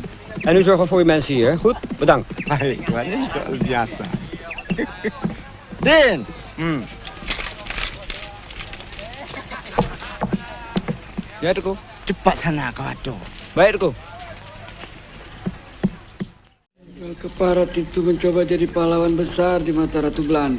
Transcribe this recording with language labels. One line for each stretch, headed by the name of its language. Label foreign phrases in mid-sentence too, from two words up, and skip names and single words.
Dutch: En u zorgt wel voor uw mensen hier. Goed? Bedankt.
Indonesian: Baik, ini soal biasa. Din. Ya, Tuku. Cepat sana kau Ado. Baik, Tuku. Keparat itu mencoba jadi pahlawan besar di mata Ratu Belanda.